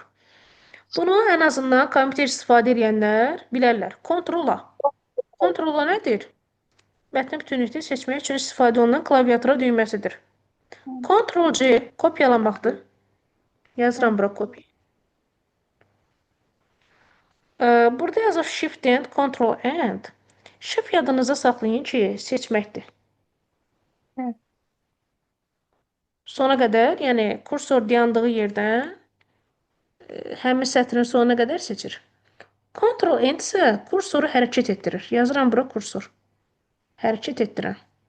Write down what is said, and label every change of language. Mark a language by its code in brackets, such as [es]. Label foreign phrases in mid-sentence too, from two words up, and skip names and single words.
[az] Bunu ən azından kompüter istifadə edənlər bilərlər. Ctrl-A. Ctrl-A nədir? Mətni bütünlükdə seçmək üçün istifadə olunan klaviatura düyməsidir. Ctrl-C kopyalamaqdır. Yazıram bura kopya. Burada yazır [en] Shift and Ctrl and. [az] Shift yadınıza saxlayın ki, seçməkdir. Sona qədər, yəni kursor dayandığı yerdən həmin sətrin sonuna qədər seçir. Ctrl N isə kursoru hərəkət etdirir. Yazıram bura kursor. Hərəkət etdirən.